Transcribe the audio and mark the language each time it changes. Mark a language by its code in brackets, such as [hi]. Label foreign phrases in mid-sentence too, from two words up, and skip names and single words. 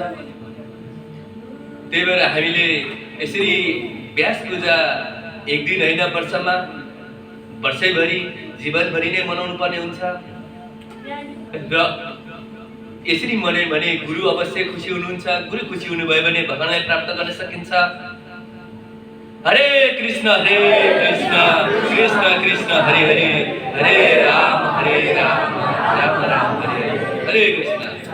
[ne] त्यही भएर हामीले यसरी व्यास पूजा एक दिन होइन वर्षमा वर्षैभरि जीवनभरि नै मनाउनु पर्ने हुन्छ। र यसरी मनायो भने गुरु अवश्य खुसी हुनुहुन्छ। गुरु खुसी हुनुभयो भने भगवानलाई प्राप्त गर्न सकिन्छ। [sa] हरे कृष्ण कृष्ण कृष्ण हरे हरे, हरे राम राम राम हरे हरे, हरे कृष्ण।